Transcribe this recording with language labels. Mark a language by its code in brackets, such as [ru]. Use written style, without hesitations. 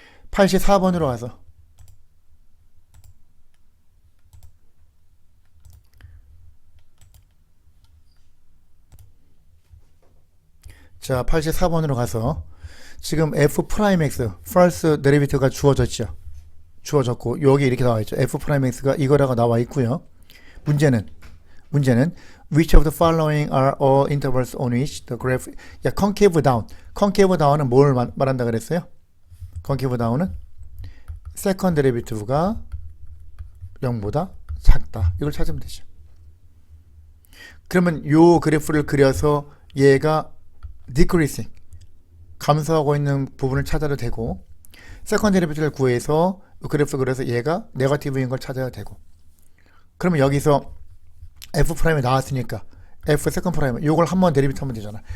[ko] 84번으로 와서 자, 84번으로 가서 지금 f'(x) first derivative가 주어졌죠. 주어졌고 여기 이렇게 나와 있죠. f'(x가 이거라고 나와 있고요. 문제는 [en] which of the following are all intervals on which the graph concave down. [ko] concave down은 뭘 말한다 그랬어요? concave down은 second derivative가 0보다 작다. 이걸 찾으면 되죠. 그러면 요 그래프를 그려서 얘가 decreasing 감소하고 있는 부분을 찾아도 되고, 세컨드 데리비티브를 구해서 그래프 그려서 얘가 네거티브인 걸 찾아야 되고, 그러면 여기서 f 프라임이 나왔으니까 f 세컨드 프라임 요걸 한번 데리비티 하면 되잖아.